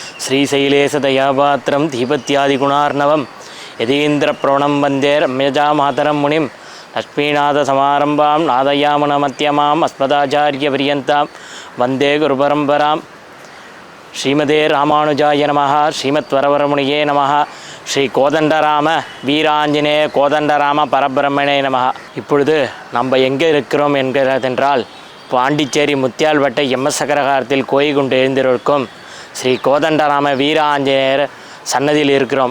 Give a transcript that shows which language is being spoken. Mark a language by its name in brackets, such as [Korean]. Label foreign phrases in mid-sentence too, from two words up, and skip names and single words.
[Sanskrit] श्रीशैलेशदयापात्रं दीपत्यादिगुणार्णवं यतीन्द्रप्रवणं वन्दे रम्यजामातरं मुनिं लक्ष्मीनाथसमारम्भां नादयामुनमध्यमाम् अस्मदाचार्यपर्यन्तां वन्दे गुरुपरम्परां श्रीमते रामानुजाय नमः श्रीमद्वरवरमुनिये नमः श्री कोदण्डराम वीराञ्जनेय कोदण्डराम परब्रह्मणे नमः. [Tamil] இப்பொழுது நம்ம எங்கே இருக்கிறோம் என்கிறதென்றால் பாண்டிச்சேரி முத்தியால்பட்டை எம்எஸ் அக்ரஹாரத்தில் கோயில் கொண்டு எழுந்திருக்கும் ஸ்ரீ கோதண்டராம வீராஞ்சநேயர் சன்னதியில் இருக்கிறோம்.